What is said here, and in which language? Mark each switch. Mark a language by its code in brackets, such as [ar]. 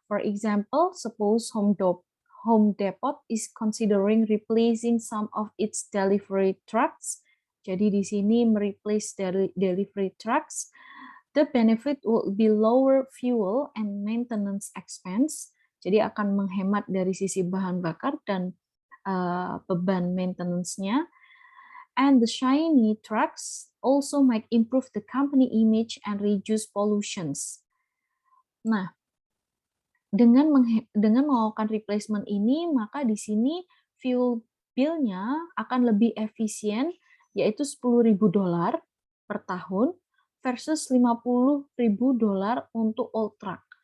[en] For example, suppose Home Depot is considering replacing some of its delivery trucks. [id] Jadi di sini mereplace delivery trucks. [en] The benefit will be lower fuel and maintenance expense. [id] Jadi akan menghemat dari sisi bahan bakar dan beban maintenance-nya. [en] And the shiny trucks also might improve the company image and reduce pollutions. [id] Nah, dengan melakukan replacement ini, maka di sini fuel bill-nya akan lebih efisien, yaitu $10.000 per tahun versus $50.000 untuk [en] old truck.